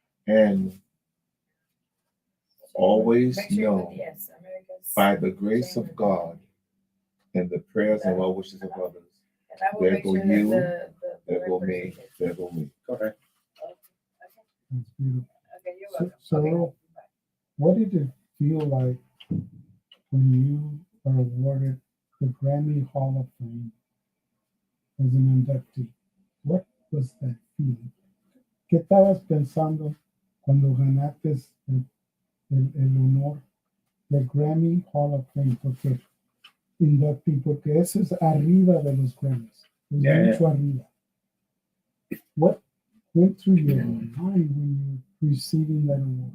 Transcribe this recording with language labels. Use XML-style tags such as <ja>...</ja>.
<en>And always know, by the grace of God and the prayers and well wishes of others, there go you, there go me, there go we. Correct. That's beautiful. So, what did it feel like when you are awarded the Grammy Hall of Fame as an inductee? What was that feeling?</en> <es>¿Qué estabas pensando cuando ganaste el honor del Grammy Hall of Fame? Porque eso es arriba de los Grammys. Es mucho arriba.</es> <en>What went through your mind when you were receiving that award?</en>